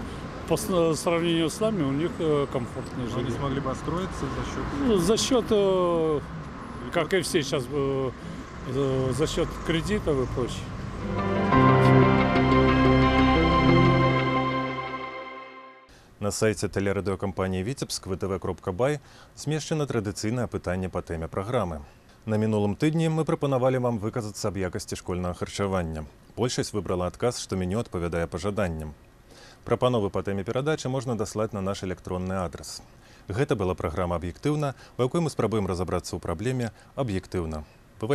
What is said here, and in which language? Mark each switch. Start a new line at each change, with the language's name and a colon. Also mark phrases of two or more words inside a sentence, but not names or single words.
Russian: По сравнению с нами у них комфортное жилье. Они смогли бы отстроиться за счет? Ну, за счет, как и все сейчас, за счет кредитов и прочее.
Belarusian: На сайце тэлерадыёкампаніі «Віцебск» vtv.by змешчана традыцыйнае пытанне па тэме праграмы. На мінулым тыдні мы прапанавалі вам выказацца аб якасці школьнага харчавання. Большасць выбрала адказ, што меню адпавядае пажаданням. Прапановы па тэме перадачы можна даслаць на наш электронны адрас. Гэта была праграма «Аб'ектыўна», у якой мы спрабуем разабрацца ў праблеме аб'ектыўна.